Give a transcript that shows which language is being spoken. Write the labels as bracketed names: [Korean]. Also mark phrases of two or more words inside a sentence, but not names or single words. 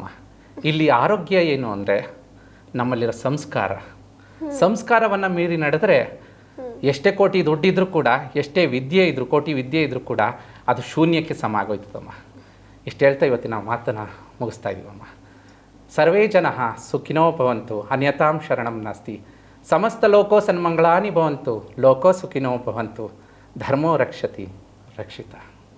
[Kannada] ಇಲ್ಲಿ ಆರೋಗ್ಯ ಏನು ಅಂದರೆ ನಮ್ಮಲ್ಲಿರೋ ಸಂಸ್ಕಾರವನ್ನು ಮೀರಿ ನಡೆದರೆ ಎಷ್ಟೇ ಕೋಟಿ ದುಡ್ಡಿದ್ರೂ ಕೂಡ, ಎಷ್ಟೇ ಕೋಟಿ ವಿದ್ಯೆ ಇದ್ರೂ ಕೂಡ ಅದು ಶೂನ್ಯಕ್ಕೆ ಸಮ ಆಗೋಯ್ತದಮ್ಮ. ಇಷ್ಟು ಹೇಳ್ತಾ ಇವತ್ತಿನ ಮಾತನ್ನು ಮುಗಿಸ್ತಾ ಇದ್ದೀವಮ್ಮ. [Sanskrit] ಸರ್ವೇ ಜನಃ ಸುಖಿನೋ ಭವಂತು, ಅನ್ಯತಾಂ ಶರಣಂ ನಾಸ್ತಿ. ಸಮಸ್ತ ಲೋಕೋ ಸನ್ಮಂಗಳಾನಿ ಭವಂತು, ಲೋಕೋ ಸುಖಿನೋ ಭವಂತು, ಧರ್ಮೋ ರಕ್ಷತಿ ರಕ್ಷಿತ.